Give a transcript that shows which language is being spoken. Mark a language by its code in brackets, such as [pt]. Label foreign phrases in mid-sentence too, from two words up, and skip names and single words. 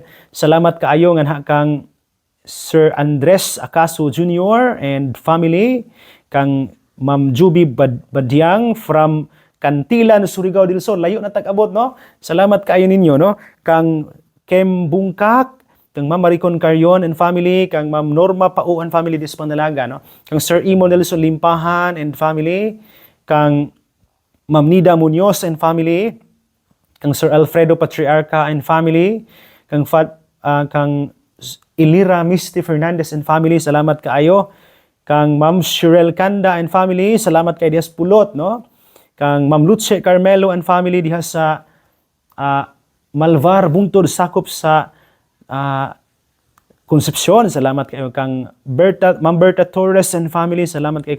[ceb] Salamat kaayo nga kang Sir Andres Acaso Jr. [en] and family, [ceb] kang Ma'am Juby Badyang from Cantilan, Surigao del Sur. Layo na tag-abot, no? Salamat kaayo ninyo, no? Kang Kem Bungkak, kang Ma'am Maricon Carion [en] and family, [ceb] kang Ma'am Norma Pao [en] and family [ceb] dis Panalaga, no? Kang Sir Imo Nelson Limpahan [en] and family, [ceb] kang Ma'am Nida Munoz [en] and family, [ceb] kang Sir Alfredo Patriarca [en] and family, [ceb] kang Ilira Misty Fernandez [en] and family, [ceb] salamat kaayo. Kang Ma'am Shirel Kanda [en] and family, [ceb] salamat kay Dias Pulot, no? Kang Ma'am Luce Carmelo [en] and family [ceb] diha sa Malvar Bungtod sakop sa Concepcion, salamat kayo. Kang Ma'am Berta Torres [en] and family, [ceb] salamat kayo.